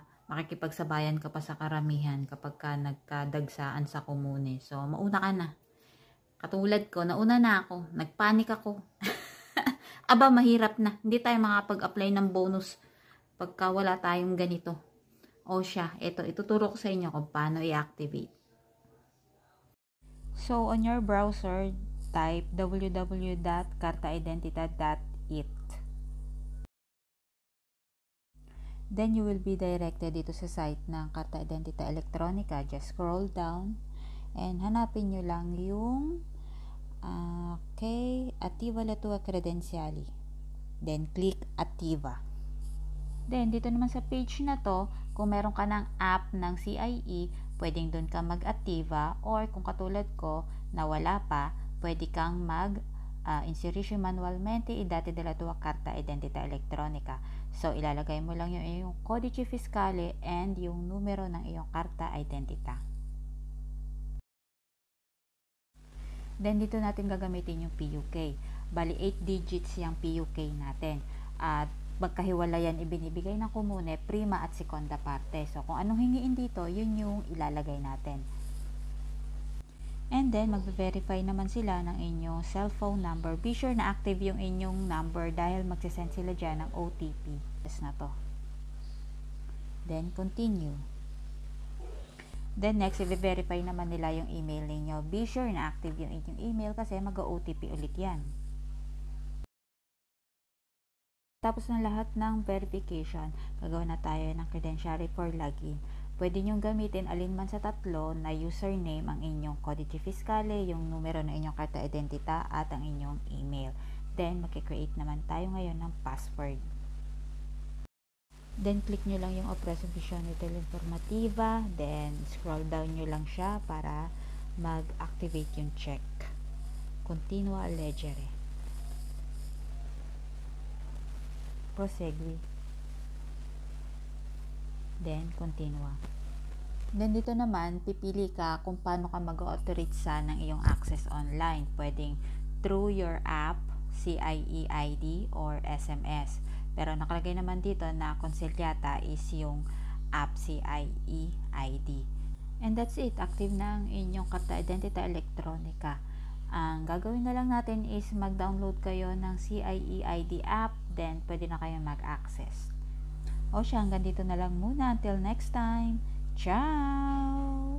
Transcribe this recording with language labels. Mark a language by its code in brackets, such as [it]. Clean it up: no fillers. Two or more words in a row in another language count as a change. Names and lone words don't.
[tl] Makikipagsabayan ka pa sa karamihan kapag ka nagkadagsaan sa komune. So mauna ka na. Katulad ko, nauna na ako, nagpanik ako. Aba, mahirap na. Hindi tayo makapag-apply ng bonus pagka wala tayong ganito. O siya, ito ituturo ko sa inyo kung paano i-activate. [en] So on your browser, type www.kartaidentita.it. Then you will be directed [tl] dito sa site ng [en] Karta Identita Elektronika. Just scroll down and [tl] hanapin nyo lang yung [it] Attiva la tua credenziali. [en] Then click [tl] Attiva. Then dito naman sa page na to, kung meron ka ng app ng CIE, pwedeng doon ka mag-Attiva, or kung katulad ko na wala pa, pwede kang [it] mag-inserisce manualmente i dati della tua carta identità elettronica. [tl] So, ilalagay mo lang yung iyong [it] codice fiscale [tl] and yung numero ng iyong [it] carta identità. [tl] Then, dito natin gagamitin yung PUK. Bali, 8 digits yung PUK natin. At magkahiwalayan ibinibigay ng komune, prima at [it] seconda parte. [tl] So, kung anong hingiin dito, yun yung ilalagay natin. [en] And then, [tl] magbe-verify naman sila ng inyong [en] cellphone number. Be sure [tl] na active yung inyong number dahil magsisend sila dyan ng OTP. Yes na to. Then, continue. Then, next, i-verify naman nila yung email ninyo. [en] Be sure [tl] na active yung inyong email kasi mag-OTP ulit yan. Tapos ng lahat ng verification, gagawa na tayo ng [en] credentiary for login. [tl] Pwede nyong gamitin alinman sa tatlo na username, ang inyong [it] codice fiscale, [tl] yung numero ng inyong [it] karta identita [tl] at ang inyong email. Then, makikreate naman tayo ngayon ng password. Then, click nyo lang yung [it] Operazione Teleinformativa. [tl] Then, [en] scroll down [tl] nyo lang siya para mag-activate yung check. [it] Continua a leggere. Prosegui. [en] Then, continua. [tl] Then, dito naman, pipili ka kung paano ka mag-authorize ng iyong access online. [en] Pwedeng through your app, CIE ID, or SMS. [tl] Pero nakalagay naman dito na konsilyata is yung app CIE ID. [en] And that's it. [tl] Active na ang inyong karta identita elektronika. Ang gagawin na lang natin is mag-download kayo ng CIE ID app, then pwede na kayo mag-access. O siya, hanggang dito na lang muna. [en] Until next time. [it] Ciao!